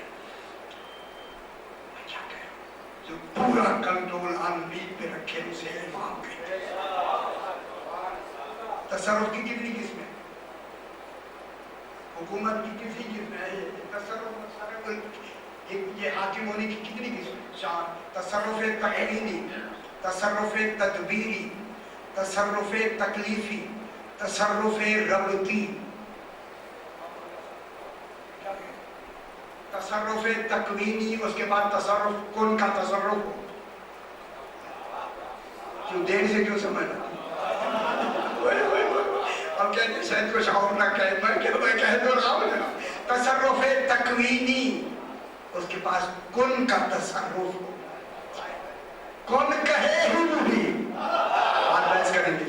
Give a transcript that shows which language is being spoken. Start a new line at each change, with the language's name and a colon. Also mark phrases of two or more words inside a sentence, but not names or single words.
Urdu: میں کیا کہوں، جو پورا کنٹرول عالمین پہ رکھے اسے امام کہتے ہیں۔ تصرف کی کتنی قسمیں؟ حکومت کی کتنی قسمیں ہے؟ تصرف یہ حاکم ہونے کی کتنی قسمیں؟ 4۔ تصرف تقنینی، تصرف تدبیری، تصرف تکلیفی، تصرف ربطی۔ تصرف تکوینی، اس کے بعد تصرف کن کا تصرف ہو۔ کیوں دیر سے کیوں سمجھنا؟ اب کہتے ہیں شاید کچھ اور نہ کہے، میں کہہ دو رہا ہوں۔ تصرف تکوینی، اس کے پاس کن کا تصرف ہو، کن کہے ہی نہیں، آج بحث کریں گے۔